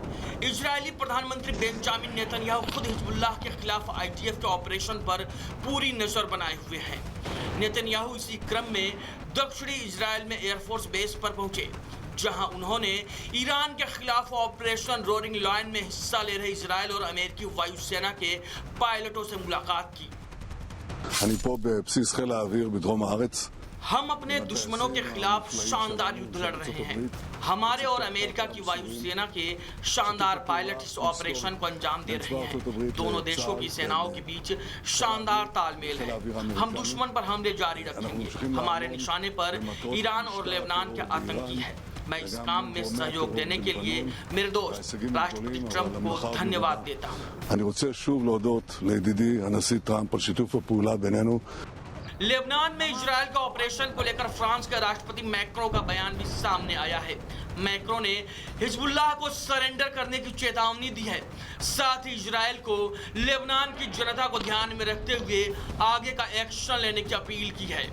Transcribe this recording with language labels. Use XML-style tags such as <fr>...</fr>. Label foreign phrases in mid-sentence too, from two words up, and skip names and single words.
<hi>इजरायली प्रधानमंत्री बेंजामिन नेतन्याहू खुद हिजबुल्लाह के खिलाफ आईडीएफ के ऑपरेशन पर पूरी नजर बनाए हुए हैं। नेतन्याहू इसी क्रम में दक्षिणी इजरायल में</hi> <en>airforce base</en> <hi>पर पहुंचे, जहां उन्होंने ईरान के खिलाफ ऑपरेशन रोरिंग लायन में हिस्सा ले रहे इजरायल और अमेरिकी वायुसेना के पायलटों से मुलाकात की।</hi> <he>אני פה בבסיס חיל האוויר בדרום הארץ.</he> <hi>हम अपने दुश्मनों के खिलाफ शानदार युद्ध लड़ रहे हैं। हमारे और अमेरिका की वायुसेना के शानदार पायलट इस ऑपरेशन को अंजाम दे रहे हैं। दोनों देशों की सेनाओं के बीच शानदार तालमेल है। हम दुश्मन पर हमले जारी रखेंगे। हमारे निशाने पर ईरान और लेबनान के आतंकी है। मैं इस काम में सहयोग देने के लिए मेरे दोस्त राष्ट्रपति ट्रंप को धन्यवाद देता हूँ।</hi> <he>אני רוצה שוב להודות לידידי הנשיא טראמפ על שיתוף הפעולה בינינו.</he> <hi>लेबनान में इजरायल का ऑपरेशन को लेकर फ्रांस के राष्ट्रपति मैक्रो का बयान भी सामने आया है। मैक्रो ने हिजबुल्लाह को सरेंडर करने की चेतावनी दी है। साथ ही इजरायल को लेबनान की जनता को ध्यान में रखते हुए आगे का एक्शन लेने की अपील की है।</hi>